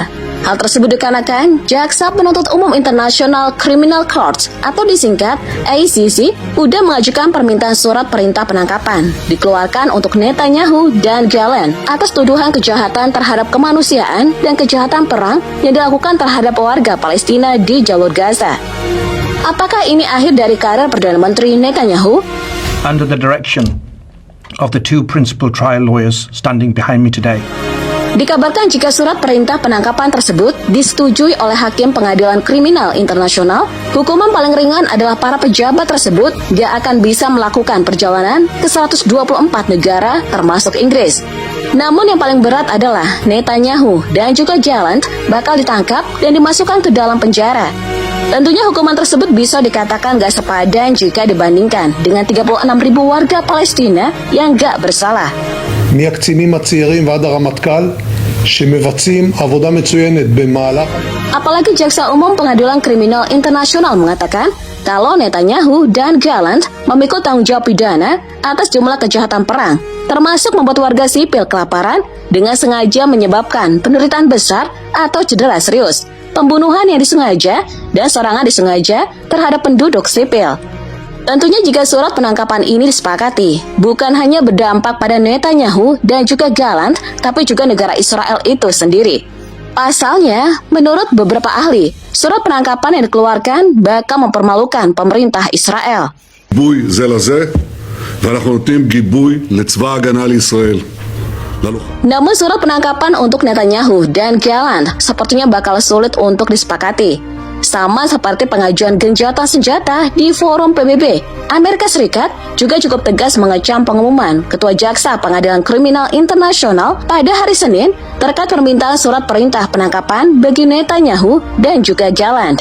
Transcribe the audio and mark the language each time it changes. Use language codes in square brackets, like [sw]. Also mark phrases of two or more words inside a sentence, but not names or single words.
[id] Hal tersebut dikarenakan Jaksa Penuntut Umum International Criminal Court atau disingkat ICC udah mengajukan permintaan surat perintah penangkapan dikeluarkan untuk Netanyahu dan Gallant atas tuduhan kejahatan terhadap kemanusiaan dan kejahatan perang yang dilakukan terhadap warga Palestina di jalur Gaza. Apakah ini akhir dari karir Perdana Menteri Netanyahu? [en] Under the direction of the two principal trial lawyers standing behind me today. [id] Dikabarkan jika surat perintah penangkapan tersebut disetujui oleh Hakim Pengadilan Kriminal Internasional, hukuman paling ringan adalah para pejabat tersebut gak akan bisa melakukan perjalanan ke 124 negara termasuk Inggris. Namun yang paling berat adalah Netanyahu dan juga Gallant bakal ditangkap dan dimasukkan ke dalam penjara. Tentunya hukuman tersebut bisa dikatakan gak sepadan jika dibandingkan dengan 36.000 warga Palestina yang gak bersalah. [he] מהקצינים הצעירים ועד הרמטכ"ל שמבצעים עבודה מצוינת במהלך. [id] Apalagi Jaksa Umum Pengadilan Kriminal Internasional mengatakan kalau Netanyahu dan Gallant memikul tanggung jawab pidana atas jumlah kejahatan perang, termasuk membuat warga sipil kelaparan dengan sengaja menyebabkan penderitaan besar atau cedera serius, pembunuhan yang disengaja, dan serangan disengaja terhadap penduduk sipil. Tentunya jika surat penangkapan ini disepakati, bukan hanya berdampak pada Netanyahu dan juga Gallant, tapi juga negara Israel itu sendiri. Pasalnya, menurut beberapa ahli, surat penangkapan yang dikeluarkan bakal mempermalukan pemerintah Israel. [he] גיבוי זה לזה, ואנחנו נותנים גיבוי לצבא ההגנה לישראל. [id] Namun surat penangkapan untuk Netanyahu dan Gallant sepertinya bakal sulit untuk disepakati. Sama seperti pengajuan gencatan senjata di forum PBB, Amerika Serikat juga cukup tegas mengecam pengumuman Ketua Jaksa Pengadilan Kriminal Internasional pada hari Senin terkait permintaan surat perintah penangkapan bagi Netanyahu dan juga Gallant.